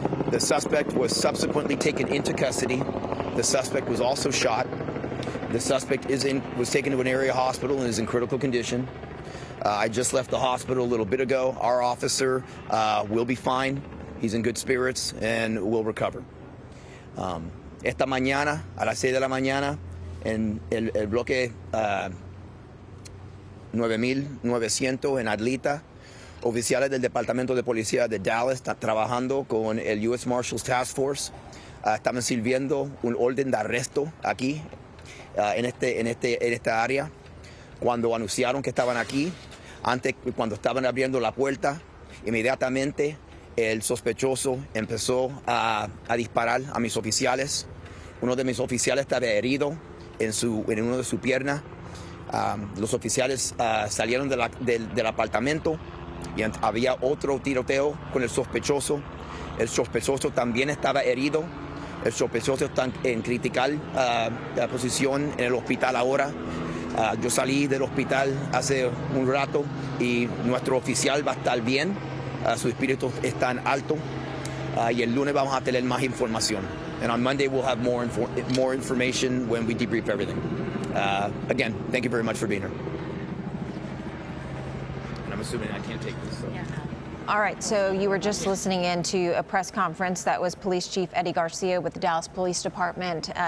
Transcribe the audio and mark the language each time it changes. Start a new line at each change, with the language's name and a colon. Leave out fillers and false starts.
English: The suspect was subsequently taken into custody. The suspect was also shot. The suspect was taken to an area hospital and is in critical condition. I just left the hospital a little bit ago. Our officer will be fine. He's in good spirits and will recover.
Spanish: Esta mañana, a las 6 de la mañana, en el bloque 9900 en Adlita, oficiales del Departamento de Policía de Dallas están trabajando con el U.S. Marshal's Task Force. Estaban sirviendo un orden de arresto aquí en esta área. Cuando anunciaron que estaban aquí, cuando estaban abriendo la puerta, inmediatamente el sospechoso empezó a disparar a mis oficiales. Uno de mis oficiales estaba herido en una de sus piernas. Los oficiales salieron del apartamento y había otro tiroteo con el sospechoso. El sospechoso también estaba herido. El sospechoso está en critical posición en el hospital ahora. Yo salí del hospital hace un rato y nuestro oficial va a estar bien. Su espíritu está en alto. Y el lunes vamos a tener más información.
English: And on Monday we'll have more information when we debrief everything. Again, thank you very much for being here. And I'm assuming I can't take this. So. Yeah. All right, so you were just listening in to a press conference. That was Police Chief Eddie Garcia with the Dallas Police Department.